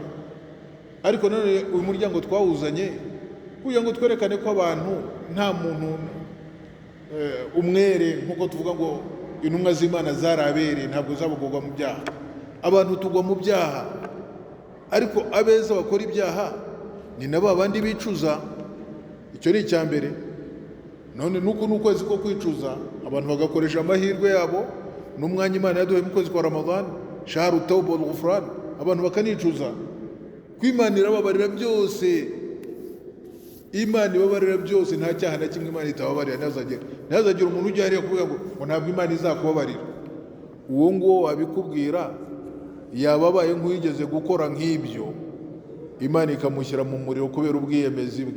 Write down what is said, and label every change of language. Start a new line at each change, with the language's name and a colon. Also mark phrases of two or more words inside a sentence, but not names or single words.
Kinyarwanda: Ariko none uyu muryango twawuzanye kugira ngo twerekane ko abantu nta muntu umwere, nk'uko tuvuga ngo intumwa z'Imana zarabere ntabwo zabagorwa mu byaha. Abantu tugwa mu byaha, ariko abeza bakora ibyaha ni nabo abandi bicuza. Icyo ni icya mbere. None nuko n'ukwezi ko kwicuza abantu bagakoresha amahirwe yabo n'umwanya Imana yaduhaye mu kwezi kwa Ramadan,
Arabic: شهر توبة والغفران,
Kinyarwanda: abantu bakanicuza. Kwimana irababarira byose, Imana ibabarira byose, nta cyaha na kimwe Imana itababarira. Ntazagira umuntu ujya hariya kuvuga ngo ntabwo Imana izakubabarira. Uwo nguwo wabikubwira yababaye nk'uyigeze gukora nk'ibyo, Imana ikamushyira mu muriro kubera ubwiyemezi bwe.